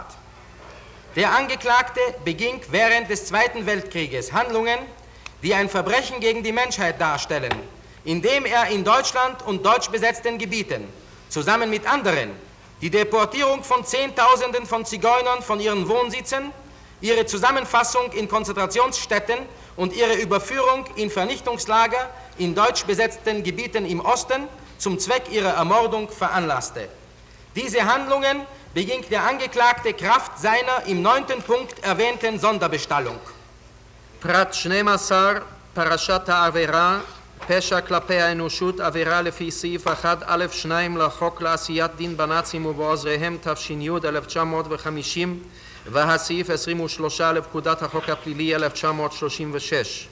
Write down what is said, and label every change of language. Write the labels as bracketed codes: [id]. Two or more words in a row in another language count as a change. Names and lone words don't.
[de] Der Angeklagte beging während des Zweiten Weltkrieges Handlungen, die ein Verbrechen gegen die Menschheit darstellen, indem er in Deutschland und deutsch besetzten Gebieten zusammen mit anderen die Deportierung von Zehntausenden von Zigeunern von ihren Wohnsitzen, ihre Zusammenfassung in Konzentrationsstätten und ihre Überführung in Vernichtungslager in deutsch besetzten Gebieten im Osten zum Zweck ihrer Ermordung veranlasste. Diese Handlungen beging der Angeklagte Kraft seiner im 9. Punkt erwähnten Sonderbestallung. [he] פרט 12, פרשת העבירה, פשע כלפי האנושות, עבירה לפי סעיף 1א2 לחוק לעשיית דין בנאצים ובעוזריהם תש"י 1950 והסעיף 23 לפקודת החוק הפלילי 1936.